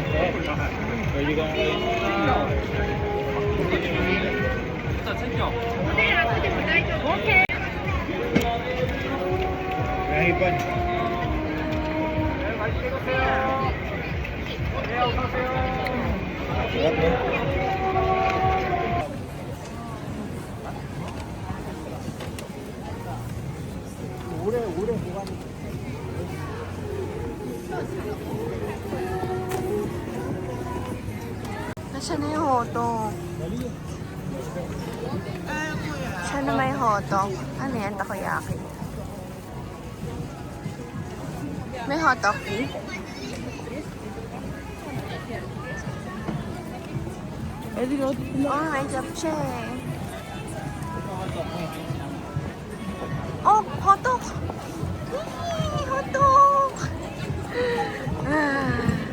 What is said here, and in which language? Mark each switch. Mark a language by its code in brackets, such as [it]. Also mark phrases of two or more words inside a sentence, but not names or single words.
[tl] Pwede kang kayo. Nahipan. Sarap no? [ko] 오래 보관이. [tl] Nasaan na yung hotdog? Saan na may hotdog? Ano yan? Takoyaki. May hotdog, please? Oh, may japchae. Oh, hotdog! Yay! Hotdog! Ah.